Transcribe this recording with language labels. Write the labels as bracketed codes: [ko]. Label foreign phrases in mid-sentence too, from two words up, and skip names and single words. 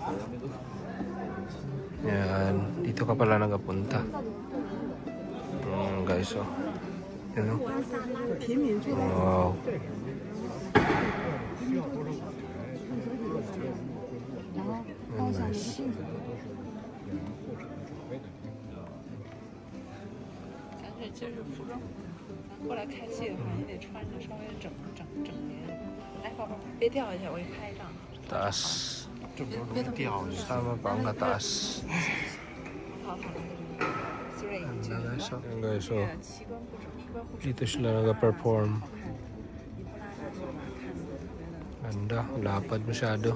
[tl] Yan, dito ka pala nagapunta. Guys, oh. Yan, oh. Wow. Yan, guys. [zh] 这是服装，咱过来开戏的话，你得穿着稍微整洁。来，宝宝，别掉下去，我给你拍一张。 [tl] Taas. Sama pa ang kataas. Ganda guys. Ayan guys. So, dito sila nag-perform. Ganda. Lapad masyado.